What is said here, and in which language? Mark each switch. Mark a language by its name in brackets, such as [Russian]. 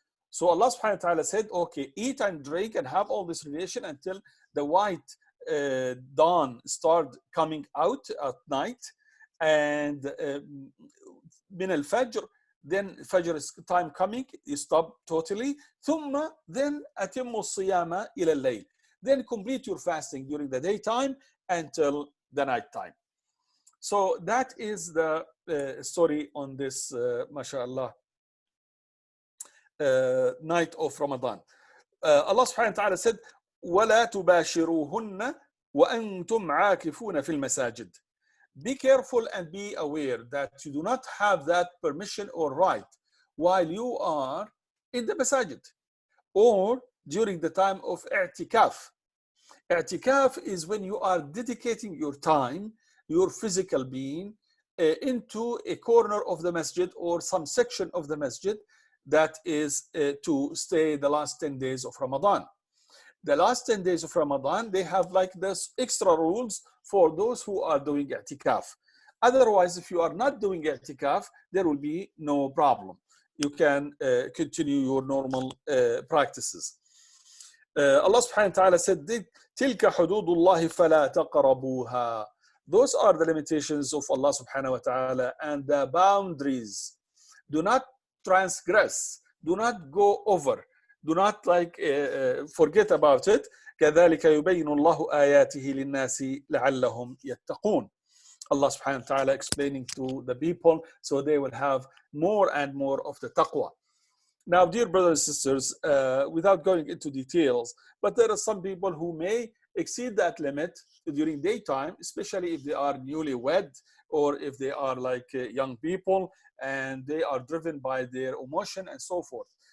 [English] So Allah subhanahu wa ta'ala said, okay, eat and drink and have all this relation until the white dawn start coming out at night, and min al-fajr, then Fajr is time coming, you stop totally. [Arabic] ثم [English] then [Arabic] أتم الصيام إلى الليل. [English] Then complete your fasting during the daytime until the night time. So that is the story on this, mashallah, night of Ramadan. Allah subhanahu wa ta'ala said, [Arabic] وَلَا تُبَاشِرُوهُنَّ وَأَنْتُمْ عَاكِفُونَ فِي الْمَسَاجِدِ. [English] Be careful and be aware that you do not have that permission or right while you are in the masajid or during the time of i'tikaf. I'tikaf is when you are dedicating your time, your physical being, into a corner of the masjid or some section of the masjid that is to stay the last 10 days of Ramadan. The last 10 days of Ramadan, they have like this extra rules for those who are doing i'tikaf. Otherwise, if you are not doing i'tikaf, there will be no problem. You can continue your normal practices. Allah subhanahu wa ta'ala said, [Arabic] تِلْكَ حُدُودُ اللَّهِ فَلَا تَقْرَبُوهَا. [English] Those are the limitations of Allah subhanahu wa ta'ala and the boundaries. Do not transgress. Do not go over. Do not forget about it. [Arabic] كذلك يبين الله آياته للناس لعلهم يتقون. [English] Allah subhanahu wa ta'ala explaining to the people so they will have more and more of the taqwa. Now, dear brothers and sisters, without going into details, but there are some people who may exceed that limit during daytime, especially if they are newlywed or if they are like young people and they are driven by their emotion and so forth.